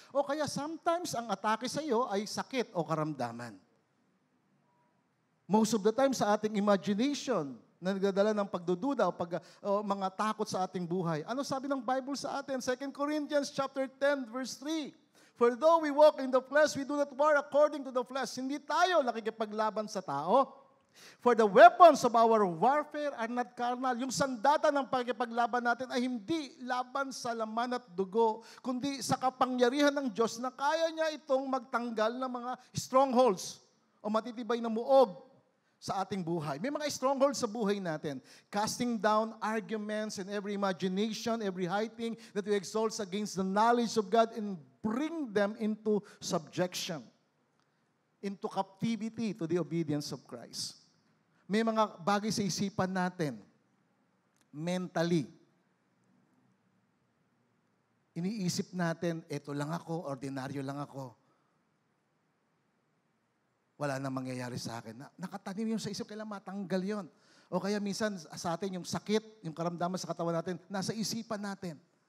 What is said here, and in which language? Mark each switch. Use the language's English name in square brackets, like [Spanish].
[Filipino] O kaya sometimes ang atake sa iyo ay sakit o karamdaman. [English] Most of the time [Filipino] sa ating imagination, na nagdadala ng pagdududa o mga takot sa ating buhay. Ano sabi ng Bible sa atin? [English] 2 Corinthians chapter 10, verse 3. For though we walk in the flesh, we do not war according to the flesh. [Filipino] Hindi tayo nakikipaglaban sa tao. [English] For the weapons of our warfare are not carnal. [Filipino] Yung sandata ng pagkipaglaban natin ay hindi laban sa laman at dugo, kundi sa kapangyarihan ng Diyos na kaya niya itong magtanggal ng mga strongholds o matitibay na muog sa ating buhay. May mga strongholds sa buhay natin. [English] Casting down arguments and every imagination, every high thing that we exalt against the knowledge of God and bring them into subjection, into captivity to the obedience of Christ. [Filipino] May mga bagay sa isipan natin, mentally. Iniisip natin, eto lang ako, ordinaryo lang ako. Wala nang mangyayari sa akin. Nakatanim yung sa isip, kailangan matanggal yon. O kaya minsan sa atin yung sakit, yung karamdaman sa katawan natin, nasa isipan natin.